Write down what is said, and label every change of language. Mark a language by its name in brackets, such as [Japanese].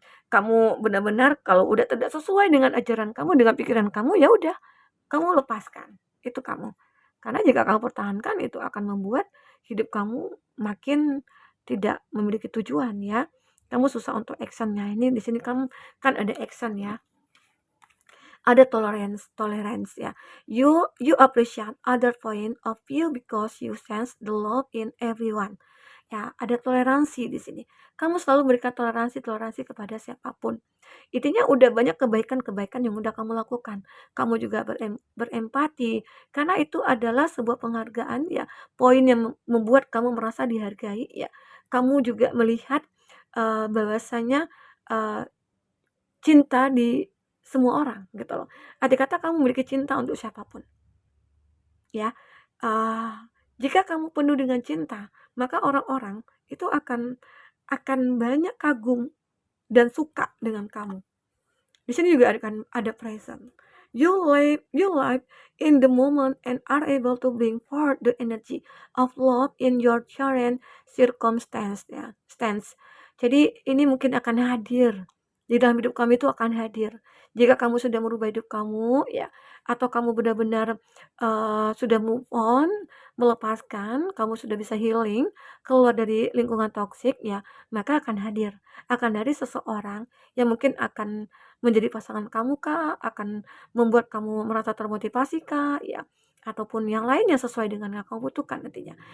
[Indonesian] Kamu benar-benar kalau udah tidak sesuai dengan ajaran kamu, dengan pikiran kamu, ya udah kamu lepaskan, itu kamu. Karena jika kamu pertahankan itu akan membuat hidup kamu makin tidak memiliki tujuan ya. Kamu susah untuk action-nya. Ini di sini kamu kan ada action ya. Ada tolerance ya. [English] You appreciate other point of view because you sense the love in everyone. [Indonesian] Ya, ada toleransi di sini. Kamu selalu berikan toleransi kepada siapapun. Intinya udah banyak kebaikan-kebaikan yang udah kamu lakukan. Kamu juga berempati karena itu adalah sebuah penghargaan ya, poin yang membuat kamu merasa dihargai ya. Kamu juga melihat bahwasanya eh, cinta di semua orang gitu loh. Andai kata kamu memiliki cinta untuk siapapun ya, eee, jika kamu penuh dengan cinta, maka orang-orang itu akan banyak kagum dan suka dengan kamu. Di sini juga ada present. [English] You live in the moment and are able to bring forth the energy of love in your current circumstance ya, stance. [Indonesian] Jadi ini mungkin akan hadir di dalam hidup kamu itu akan hadir. Jika kamu sudah merubah hidup kamu ya, atau kamu benar-benar sudah move on, melepaskan, kamu sudah bisa healing, keluar dari lingkungan toksik ya, maka akan dari seseorang yang mungkin akan menjadi pasangan kamu kah, akan membuat kamu merasa termotivasi kah, ya, ataupun yang lain yang sesuai dengan yang kamu butuhkan nantinya.